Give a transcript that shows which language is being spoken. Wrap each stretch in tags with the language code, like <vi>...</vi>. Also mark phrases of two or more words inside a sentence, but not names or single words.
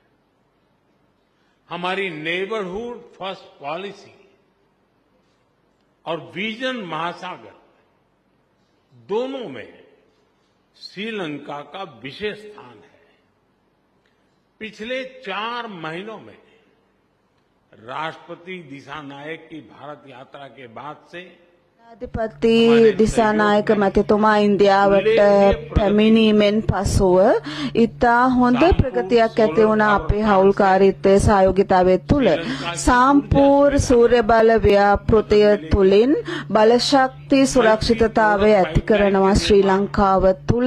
<hi>हमारी</hi> <en>neighbourhood first policy</en> <hi>और विजन महासागर दोनों में श्रीलंका का विशेष स्थान है। पिछले 4 महीनों में राष्ट्रपति दिशानायक की भारत यात्रा के बाद से</hi> <si>අධිපති දිසානායක මැතිතුමා ඉන්දියාවට පැමිණීමෙන් පසුව ඉතා හොඳ ප්‍රගතියක් ඇති වුණා අපේ හවුල්කාරීත්වයේ සහයෝගිතාවය තුළ. සම්පූර්ණ සූර්ය බල ව්‍යාපෘතිය තුළින් බලශක්ති සුරක්ෂිතතාවය ඇති කරනවා ශ්‍රී ලංකාව තුළ.</si>